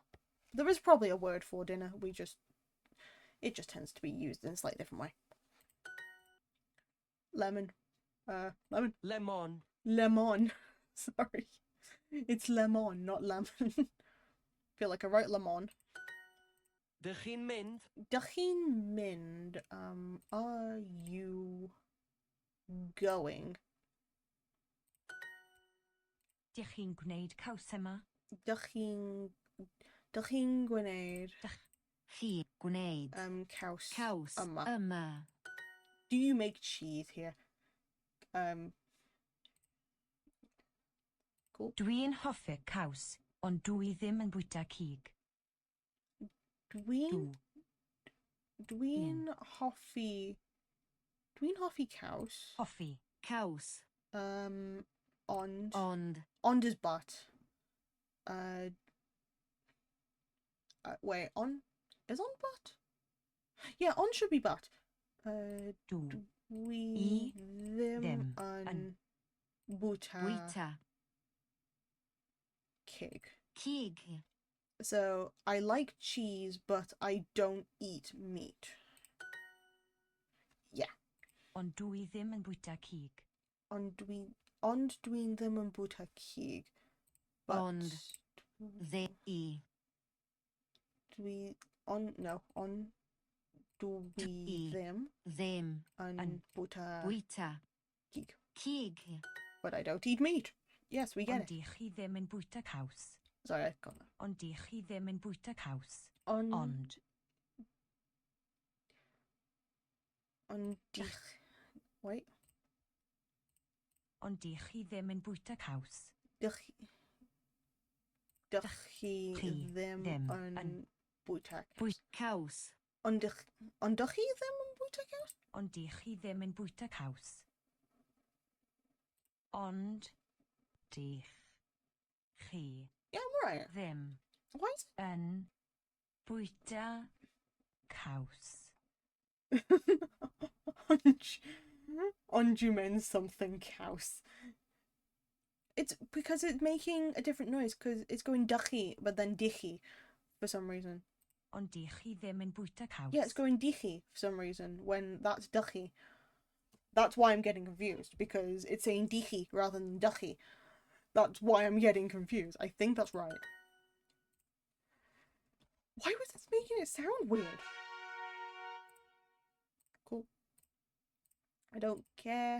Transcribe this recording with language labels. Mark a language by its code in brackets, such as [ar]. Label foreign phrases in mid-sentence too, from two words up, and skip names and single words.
[en] There is probably a word for dinner. It just tends to be used in a slightly different way. Lemon. Lemon. Lemon. Sorry. It's lemon, not lemon. Feel like I wrote lemon. [cy] Dych chi'n mynd? Dych chi'n mynd? [en] Are you going? [cy] Dych chi'n gwneud caws yma? Dych chi'n gwneud Chi gwneud caws caws yma? yma. [en] Do you make cheese here? Cool. [cy] Dwi'n hoffi caws, ond dwi ddim yn bwyta cig. Dwi'n hoffi caws. Hoffi. Caws. [en] Ond is but. Wait, is on but? Yeah, on should be but. [cy] Dwi ddim yn bwyta cig. [en] So, I like cheese, but I don't eat meat. Yeah. [cy] Ond dwi ddim yn bwyta cig. Ond dwi ddim yn bwyta cig. Ond dwi dwi ddim yn bwyta cig. [en] But I don't eat meat. Yes, we get it. [cy] Ond dych chi ddim yn bwyta caws. [en] Sorry, I got that. [cy] Ond dych chi ddim yn bwyta caws. [en] Wait. [cy] Ond dych chi ddim yn bwyta caws. Dych chi ddim yn bwyta caws. Ond dych chi ddim yn bwyta caws? Ond dych chi ddim yn bwyta caws. Ond dych chi [en] Yeah, I'm right. [cy] Ddim [en] Why is it? [cy] Yn bwyta caws. [en] Ond you meant something caws. It's because it's making a different noise because it's going duchy but then dichy for some reason. [cy] Ond dych chi ddim yn bwyta caws. [en] Yeah, it's going dichy for some reason when that's duchy. That's why I'm getting confused because it's saying dichy rather than duchy. That's why I'm getting confused. I think that's right. Why was this making it sound weird? Cool. I don't care.